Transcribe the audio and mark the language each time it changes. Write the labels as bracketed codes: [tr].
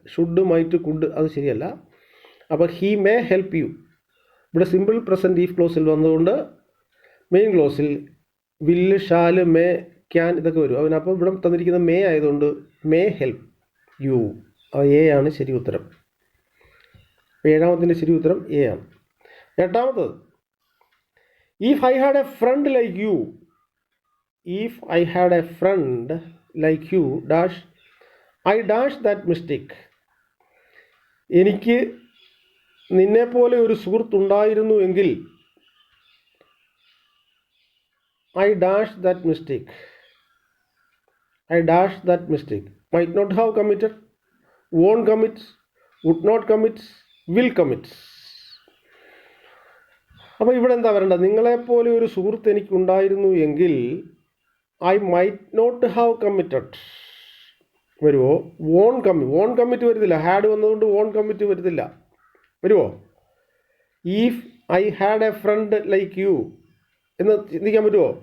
[ml] Should, might, could അത് ശരിയല്ല. അപ്പോൾ [en] he may help you [ml] ഇവിടെ സിമ്പിൾ പ്രസൻറ്റ് ഈഫ് ക്ലോസിൽ വന്നതുകൊണ്ട് മെയിൻ ക്ലോസിൽ വില്ല്, ഷാല്, മേ, ക്യാൻ ഇതൊക്കെ വരും. അതിനപ്പോൾ ഇവിടെ തന്നിരിക്കുന്ന മേ ആയതുകൊണ്ട് [en] May help you. [ml] എ ആണ് ശരി ഉത്തരം. 7ാമത്തിൻ്റെ ശരി ഉത്തരം എ ആണ്. [en] 8ാമത്തത്, if I had a friend like you, if I had a friend like you dash I dash that mistake. [ml] എനിക്ക് നിന്നെപ്പോലെ ഒരു സുഹൃത്തുണ്ടായിരുന്നു എങ്കിൽ [en] I dash that mistake. I dash that mistake. Might not have committed, won't commit, would not commit, will commit. [ml] അപ്പോൾ ഇവിടെ എന്താ വരേണ്ടത്? നിങ്ങളെപ്പോലെ ഒരു സുഹൃത്ത് എനിക്കുണ്ടായിരുന്നു എങ്കിൽ [en] I might not have committed [ml] വരുമോ? വോൺ കമ്മിറ്റ് വരത്തില്ല. ഹാഡ് വന്നതുകൊണ്ട് വോൺ കമ്മിറ്റ് വരത്തില്ല. വരുമോ? [en] if I had a friend like you [ml] എന്ന് ചിന്തിക്കാൻ പറ്റുമോ?